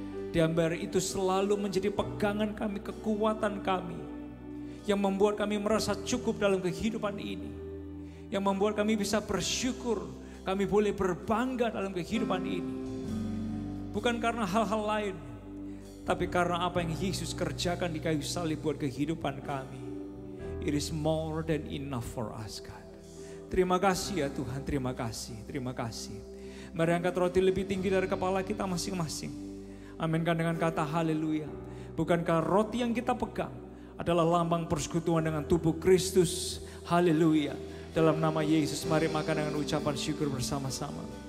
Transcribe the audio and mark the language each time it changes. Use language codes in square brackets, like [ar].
[id] Dan biar itu selalu menjadi pegangan kami, kekuatan kami, yang membuat kami merasa cukup dalam kehidupan ini, yang membuat kami bisa bersyukur, kami boleh berbangga dalam kehidupan ini. Bukan karena hal-hal lain, tapi karena apa yang Yesus kerjakan di kayu salib buat kehidupan kami. [en] It is more than enough for us, God. [id] Terima kasih ya Tuhan, terima kasih, terima kasih. Mari angkat roti lebih tinggi dari kepala kita masing-masing. Aminkan dengan kata haleluya. Bukankah roti yang kita pegang adalah lambang persekutuan dengan tubuh Kristus? Haleluya. Dalam nama Yesus mari makan dengan ucapan syukur bersama-sama.